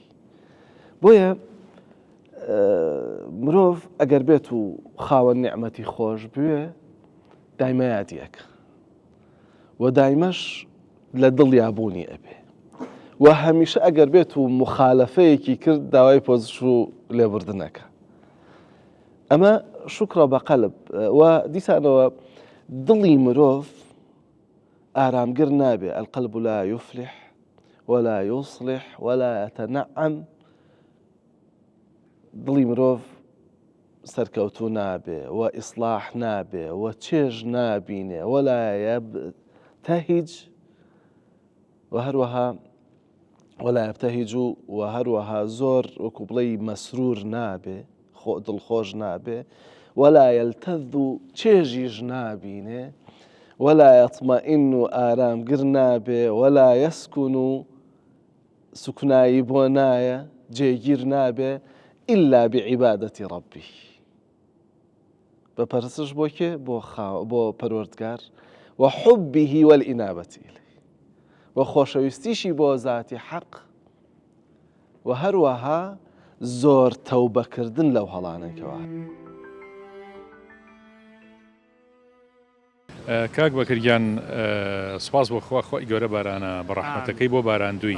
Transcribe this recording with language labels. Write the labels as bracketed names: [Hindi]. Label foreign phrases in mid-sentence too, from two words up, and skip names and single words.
[Central Kurdish] بۆیە مرۆڤ ئەگەر بێت و خاوەن نیعمەتی خۆش بوێ دایمە یادیەکە و دایمەش لە دڵیابوونی ئەبێ و هەمیشە ئەگەر بێت و مخالەفەیەکی کرد داوای پۆزش و لێبوردنەکە. ئەمە شکرە بە قەلب و دیسانەوە دڵی مرۆڤ ئارامگر نابێ. [Arabic] القلب لا يفلح ولا يصلح ولا يتنعم. [Central Kurdish] دڵی مرۆڤ سەرکەوتوو نابێ و ئیسلاح نابێ و چێژ نابینێ ولا يبتهج و هەروەها [Arabic] ولا يبتهج [Central Kurdish] و هەروەها زۆر وەکو بڵێی مەسرور نابێ، دڵخۆش نابێ، [Arabic] ولا يلتذ [Central Kurdish] و چێژیش نابینێ، [Arabic] ولا يطمئن [Central Kurdish] و ئارامگر نابێ، [Arabic] ولا يسكن [Central Kurdish] و سوکنایی بۆ نایە، جێگیر نابێ [Arabic] إلا بعبادة ربي. [Central Kurdish] بپرسش بۆ کێ؟ بۆ پەروەردگار و [Arabic] حبه والإنابة إليه [Central Kurdish] و خۆشەویستیشی بۆ ذاتی حەق و هەروەها زۆر تەوبەکردن لەو هەڵانێکەوە. کاک بەکرگیان سپاس بۆ خوا خۆی گەورە بارانە بە ڕەحمەتەکەی بۆ باراندووی.